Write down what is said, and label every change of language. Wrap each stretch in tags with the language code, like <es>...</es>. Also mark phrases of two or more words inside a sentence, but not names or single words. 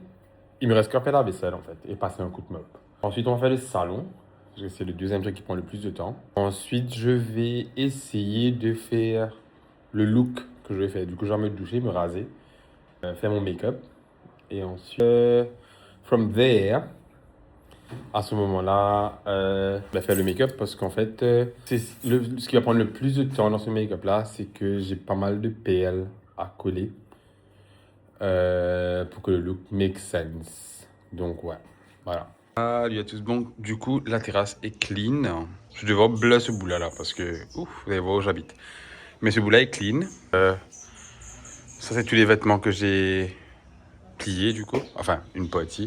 <fr>Il me reste qu'à faire la vaisselle en fait et passer un coup de mop. Ensuite, on va faire le salon. C'est le deuxième truc qui prend le plus de temps. Ensuite, je vais essayer de faire le look que je vais faire. Du coup, je vais me doucher, me raser, faire mon make-up. Et ensuite,</fr> <en>from there,</en> <fr>à ce moment-là, faire le make-up parce qu'en fait, ce qui va prendre le plus de temps dans ce make-up-là, c'est que j'ai pas mal de perles à coller pour que le look</fr> <en>make sense.</en> <fr>Donc, ouais, voilà. Salut à tous. Bon, du coup, la terrasse est clean. Je vais devoir bleu ce bout-là parce que, ouf, vous allez voir où j'habite. Mais ce bout-là est clean. Ça, c'est tous les vêtements que j'ai pliés, du coup. Enfin, une partie.</fr>